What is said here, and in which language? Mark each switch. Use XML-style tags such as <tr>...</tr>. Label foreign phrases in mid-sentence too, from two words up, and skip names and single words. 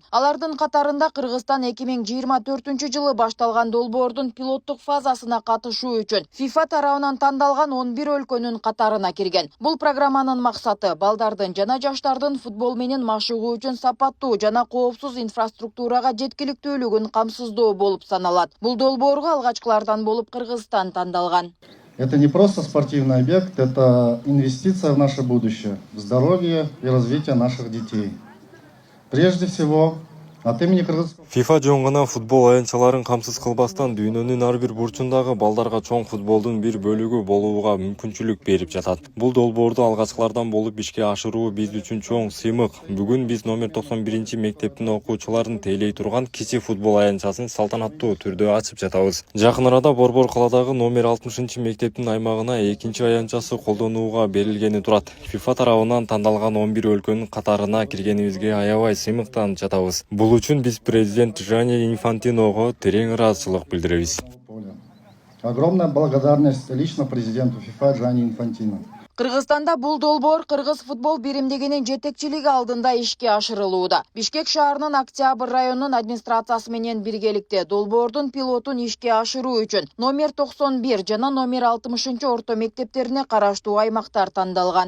<ky>Алардын катарында Кыргызстан 2024-жылы башталган долбоордун пилоттук фазасына катышуу үчүн FIFA тарабынан тандалган 11 өлкөнүн катарына кирген. Бул программанын максаты балдардын жана жаштардын футбол менен машыгуу үчүн сапаттуу жана коопсуз инфраструктурага жеткиликтүүлүгүн камсыздоо болуп саналат. Бул долбоорго алгачкылардан болуп Кыргызстан тандалган.</ky> <ru>Это не просто спортивный объект, это инвестиция в наше будущее, в здоровье и развитие наших детей. Прежде всего, от имени Кыргызстана</ru> <ky>FIFA жөн гана футбол аянтчаларын камсыз кылбастан дүйнөнүн ар бир бурчундагы балдарга чоң футболдун бир бөлүгү болууга мүмкүнчүлүк берип жатат. Бул долбоорду алгачкылардан болуп ишке ашыруу биз үчүн чоң сыймык. Бүгүн биз номер 91 мектептин окуучуларын тейлей турган кичи футбол аянтчасын салтанаттуу түрдө ачып жатабыз. Жакын арада Борбор каладагы номер 60 мектептин аймагына экинчи аянтчасы колдонууга берилгени турат. FIFA тарабынан тандалган 11 өлкөнүн катарына киргенибизге аябай сыймыктанып жатабыз. Бул үчүн биз президент Джанни Инфантиного терең ыраазычылык билдиребиз.</ky> <ru>Огромная благодарность лично президенту FIFA Джанни Инфантино.</ru> <ky>Кыргызстанда бул долбоор Кыргыз футбол биримдигинин жетекчилиги алдында ишке ашырылууда. Бишкек шаарынын Октябрь районунун администрациясы менен биргеликте долбоордун пилотун ишке ашыруу үчүн номер 91 жана номер 60 орто мектептерине караштуу аймактар тандалган.</ky>